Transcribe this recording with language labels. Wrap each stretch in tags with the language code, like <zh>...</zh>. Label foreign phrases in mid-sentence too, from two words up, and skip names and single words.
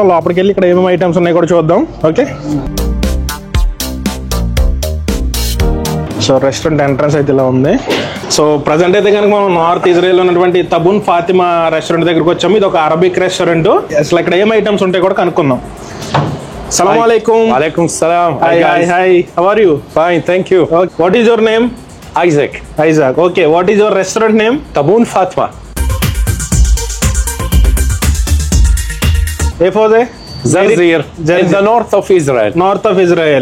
<te>లోపలికి వెళ్ళి ఇక్కడ ఏమేమి ఐటమ్స్ ఉన్నాయి కూడా చూద్దాం.</te> <en>Okay, so restaurant entrance</en> <te>అయితే ఇలా ఉంది.</te> <en>So present</en> <te>అయితే కనుక మనం నార్త్ ఇజ్రాయెల్లో ఉన్నటువంటి తబూన్ ఫాతిమా రెస్టారెంట్ దగ్గరకు వచ్చాము. ఇది ఒక</te> <en>Arabic restaurant.</en> <te>అసలు ఇక్కడ ఏం ఐటమ్స్ ఉంటాయి కూడా కనుక్కుందాం.</te> <ar>السلام عليكم. وعليكم السلام.</ar> <en>Hi. How are you? Fine, thank you. Okay. What is your name? Isaac. Okay. What is your restaurant name? Taboon Fatma. A4 Zarzir. In the north of Israel. North of Israel.</en>